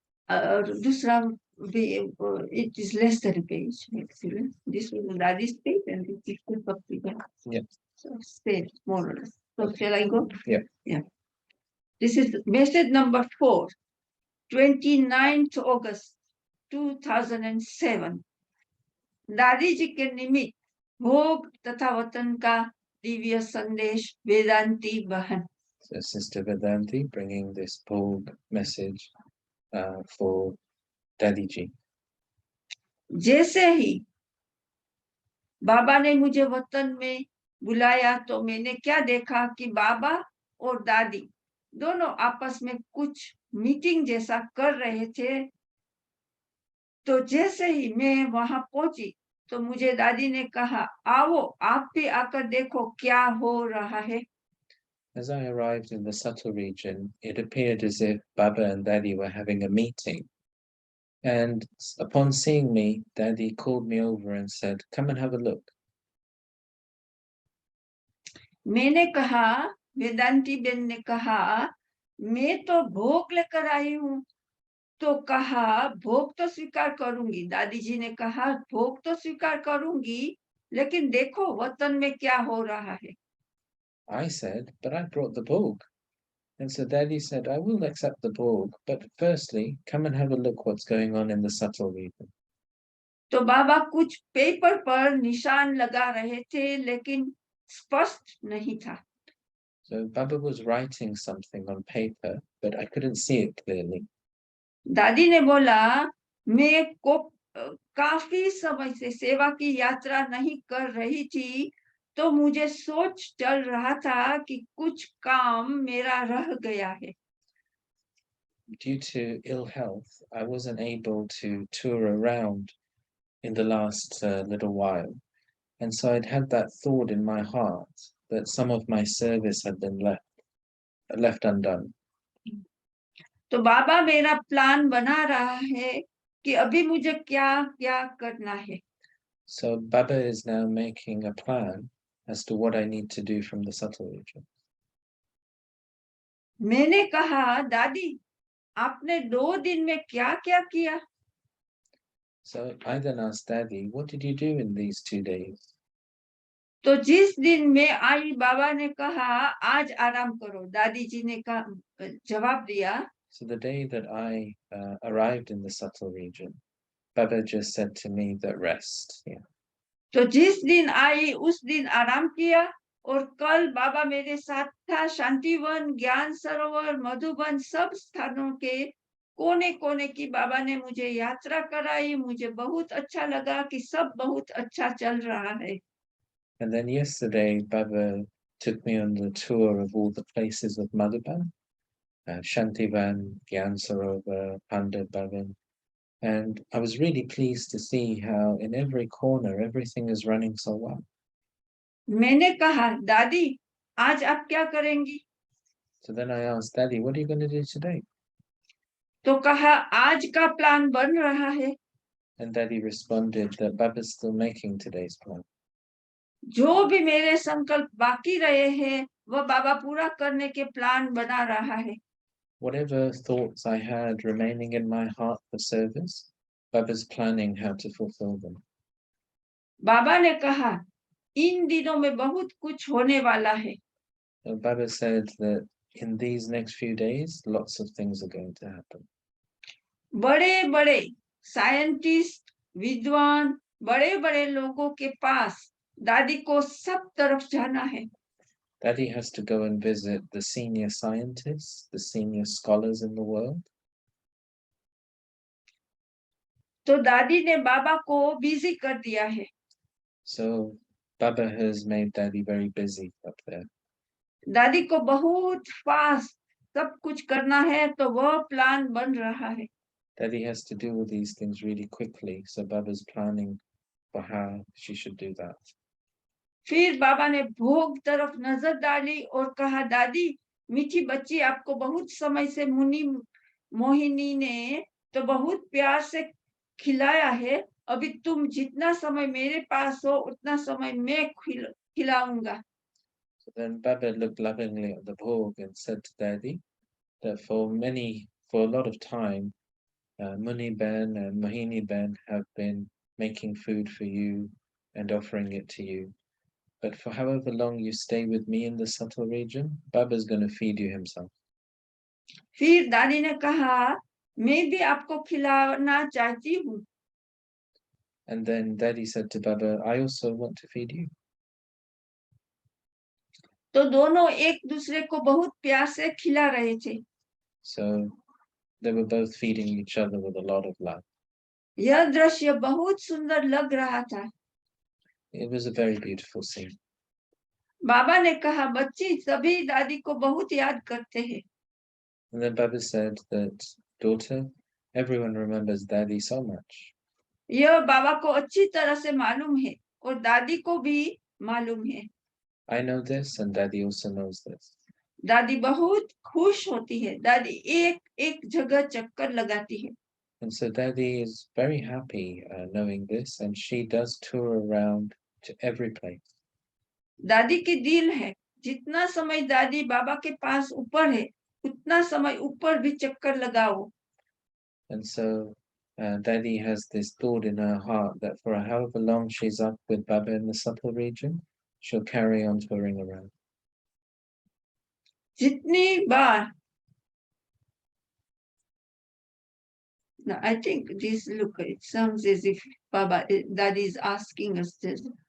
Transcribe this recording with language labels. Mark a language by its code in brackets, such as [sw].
[hi] दूसरा [en] it is less than a page, actually. This was Dadi's page and this is the puppy. Yeah. So stay more or less. So shall I go? Yeah. Yeah. This is message number 4, 29th August 2007. [hi] दादी जी के निमित्त भोग तथा वतन का दिव्य संदेश वेदांती बहन. [en] So Sister Vedanti bringing this Bhog message for Daddy Ji. [hi] जैसे ही बाबा ने मुझे वतन में बुलाया तो मैंने क्या देखा कि बाबा और दादी दोनों आपस में कुछ मीटिंग जैसा कर रहे थे. तो जैसे ही मैं वहां पहुंची तो मुझे दादी ने कहा आओ आप भी आकर देखो क्या हो रहा है. [en] As I arrived in the subtle region, it appeared as if Baba and Daddy were having a meeting. And upon seeing me, Daddy called me over and said, "Come and have a look." [hi] मैंने कहा, Vedanti Ben ने कहा, मैं तो भोग लेकर आई हूँ. तो कहा भोग तो स्वीकार करूंगी. दादी जी ने कहा भोग तो स्वीकार करूंगी, लेकिन देखो वतन में क्या हो रहा है. [en] I said, "But I brought the Bhog." And so Daddy said, "I will accept the Bhog, but firstly, come and have a look what's going on in the subtle region." [hi] तो बाबा कुछ पेपर पर निशान लगा रहे थे, लेकिन स्पष्ट नहीं था. [en] So Baba was writing something on paper, but I couldn't see it clearly. [hi] दादी ने बोला मैं काफी समय से सेवा की यात्रा नहीं कर रही थी, तो मुझे सोच चल रहा था कि कुछ काम मेरा रह गया है. [en] Due to ill health, I wasn't able to tour around in the last little while. And so I'd had that thought in my heart that some of my service had been left undone. [hi] तो बाबा मेरा plan बना रहा है कि अभी मुझे क्या क्या करना है. [en] So Baba is now making a plan as to what I need to do from the subtle region. [hi] मैंने कहा दादी आपने 2 दिन में क्या क्या किया. [en] So I then asked Daddy, "What did you do in these 2 days?" [hi] तो जिस दिन मैं आई बाबा ने कहा आज आराम करो. दादी जी ने कहा जवाब दिया [en] So the day that I arrived in the subtle region, Baba just said to me that rest. Yeah. [hi] तो जिस दिन आई उस दिन आराम किया और कल बाबा मेरे साथ था। शांतिवन, ज्ञान सरोवर, मधुबन सब स्थानों के कोने कोने की बाबा ने मुझे यात्रा कराई। मुझे बहुत अच्छा लगा कि सब बहुत अच्छा चल रहा है। [en] And then yesterday, Baba took me on the tour of all the places of Madhuban, Shantivan, Gyan Sarovar, Pandit Bhavan. And I was really pleased to see how in every corner, everything is running so well. [hi] मैंने कहा, दादी आज आप क्या करेंगी? [en] So then I asked, Daddy, what are you going to do today? [hi] तो कहा, आज का प्लान बन रहा है। [en] And Daddy responded that Baba's still making today's plan. [hi] जो भी मेरे संकल्प बाकी रहे हैं वह बाबा पूरा करने के प्लान बना रहा है। [en] Whatever thoughts I had remaining in my heart for service, Baba's planning how to fulfill them. [hi] बाबा ने कहा, इन दिनों में बहुत कुछ होने वाला है। [en] So Baba said that in these next few days, lots of things are going to happen. [hi] बड़े बड़े साइंटिस्ट, विद्वान, बड़े बड़े लोगों के पास दादी को सब तरफ जाना है। [en] Daddy has to go and visit the senior scientists, the senior scholars in the world. [hi] तो दादी ने बाबा को बिजी कर दिया है। [en] So Baba has made Daddy very busy up there. [hi] दादी को बहुत फास्ट सब कुछ करना है तो वह प्लान बन रहा है। [en] Daddy has to do all these things really quickly, so Baba's planning for how she should do that. [hi] फिर बाबा ने भोग तरफ नजर डाली और कहा, दादी मीठी बच्ची आपको बहुत समय से मुनि मोहिनी ने तो बहुत प्यार से खिलाया है। अभी तुम जितना समय मेरे पास हो उतना समय मैं खिलाऊंगा। [en] So then Baba looked lovingly at the bhog and said to Daddy that for a lot of time, Muni Ben and Mohini Ben have been making food for you and offering it to you. But for however long you stay with me in the subtle region, Baba's going to feed you himself. [hi] फिर दादी ने कहा, मैं भी आपको खिलाना चाहती हूँ। [en] And then Daddy said to Baba, I also want to feed you. [hi] तो दोनों एक दूसरे को बहुत प्यार से खिला रहे थे। [en] So they were both feeding each other with a lot of love. [hi] यह दृश्य बहुत सुंदर लग रहा था। [en] It was a very beautiful scene. [hi] बाबा ने कहा, बच्ची सभी दादी को बहुत याद करते हैं। [en] And then Baba said that, daughter, everyone remembers Daddy so much. [hi] यह बाबा को अच्छी तरह से मालूम है और दादी को भी मालूम है। [en] I know this and Daddy also knows this. [hi] दादी बहुत खुश होती है। दादी एक एक जगह चक्कर लगाती है। [en] And so Daddy is very happy knowing this, and she does tour around to every place. [hi] दादी की दिल है, जितना समय दादी बाबा के पास ऊपर है उतना समय ऊपर भी चक्कर लगाओ। [en] And so Daddy has this thought in her heart that for however long she's up with Baba in the subtle region, she'll carry on touring around. [hi] जितनी बार [en] No, I think this look, it sounds as if Baba, Daddy is asking us this.